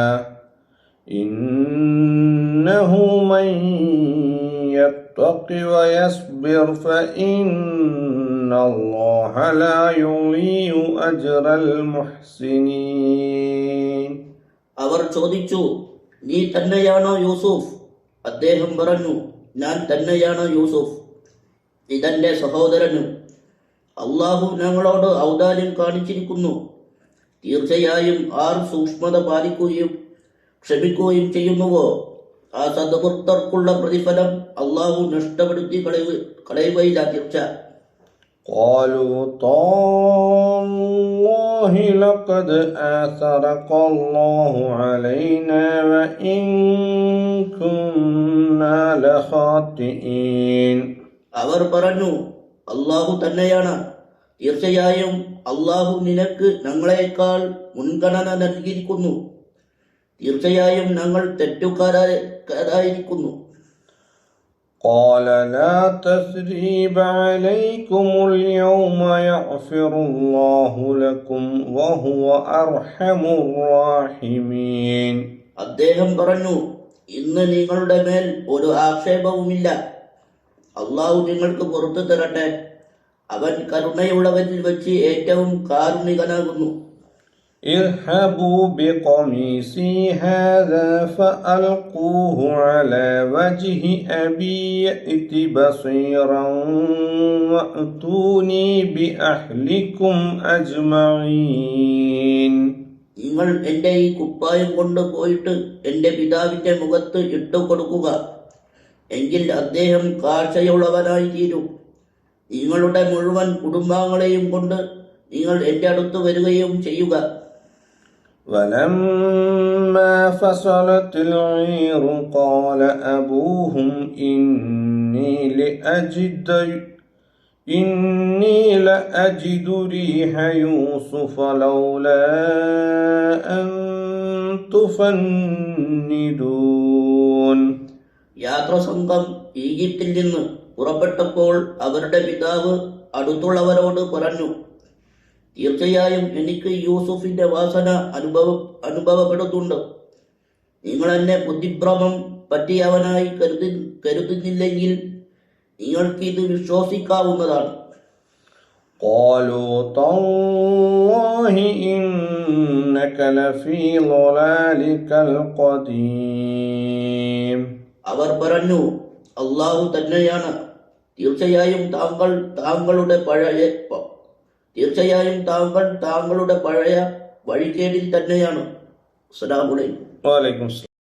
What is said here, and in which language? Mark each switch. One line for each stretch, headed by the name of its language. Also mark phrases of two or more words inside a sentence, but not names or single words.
Arabic: إنه من يتق ويصبر فإن الله لا يضيع أجر المحسنين.
Malayalam: അവർ ചോദിച്ചു, നീ തന്നെയാണോ യൂസുഫ്? അദ്ദേഹം പറഞ്ഞു, ഞാൻ തന്നെയാണ് യൂസുഫ്, ഇതെന്റെ സഹോദരനും. അള്ളാഹു ഞങ്ങളോട് ഔദാര്യം കാണിച്ചിരിക്കുന്നു. തീർച്ചയായും ആർ സൂക്ഷ്മത പാലിക്കുകയും ക്ഷമിക്കുകയും ചെയ്യുന്നുവോ ആ സദ്വൃത്തർക്കുള്ള പ്രതിഫലം അള്ളാഹു നഷ്ടപ്പെടുത്തി കളയുകയില്ല തീർച്ച.
Arabic: قالوا تالله لقد آثرك الله علينا وإن كنا لخاطئين.
Malayalam: അവർ പറഞ്ഞു, അള്ളാഹു തന്നെയാണ്. തീർച്ചയായും അള്ളാഹു നിനക്ക് ഞങ്ങളെക്കാൾ മുൻഗണന നൽകിയിരിക്കുന്നു. തീർച്ചയായും ഞങ്ങൾ തെറ്റുകാരായിരിക്കുന്നു.
Arabic: قال لا تثريب عليكم اليوم يغفر الله لكم وهو أرحم الراحمين.
Malayalam: അദ്ദേഹം പറഞ്ഞു, ഇന്ന് നിങ്ങളുടെ മേൽ ഒരു ആക്ഷേപവുമില്ല. അള്ളാഹു നിങ്ങൾക്ക് പുറത്തു തരട്ടെ. അവൻ കരുണയുള്ളവരിൽ വെച്ച് ഏറ്റവും കാരുണികനാകുന്നു.
Arabic: اذهبوا بقميصي هذا فألقوه على وجه أبي يأت بصيرا وأتوني بأهلكم أجمعين.
Malayalam: നിങ്ങൾ എൻ്റെ ഈ കുപ്പായം കൊണ്ട് പോയിട്ട് എൻ്റെ പിതാവിൻ്റെ മുഖത്ത് ഇട്ടു കൊടുക്കുക. എങ്കിൽ അദ്ദേഹം കാഴ്ചയുള്ളവനായി തീരും. നിങ്ങളുടെ മുഴുവൻ കുടുംബാംഗങ്ങളെയും കൊണ്ട് നിങ്ങൾ എൻ്റെ അടുത്ത് വരികയും ചെയ്യുക.
Arabic: ولما فصلت العير قال أبوهم إني لأجد ريح يوسف لولا أن تفندون.
Malayalam: യാത്രാസംഘം ഈജിപ്തിൽ നിന്ന് പുറപ്പെട്ടപ്പോൾ അവരുടെ പിതാവ് അടുത്തുള്ളവരോട് പറഞ്ഞു, തീർച്ചയായും എനിക്ക് യൂസുഫിന്റെ വാസന അനുഭവപ്പെടുന്നുണ്ട്. നിങ്ങൾ എന്നെ ബുദ്ധിഭ്രമം പറ്റിയവനായി കരുതുന്നില്ലെങ്കിൽ നിങ്ങൾക്ക് ഇത് വിശ്വസിക്കാവുന്നതാണ്.
Arabic: قالوا تالله إنك لفي ضلالك القديم.
Malayalam: അവർ പറഞ്ഞു, അള്ളാഹു തന്നെയാണ്, തീർച്ചയായും താങ്കൾ താങ്കളുടെ പഴയ വഴികേടിൽ തന്നെയാണ്.
Arabic: السلام عليكم. وعليكم السلام.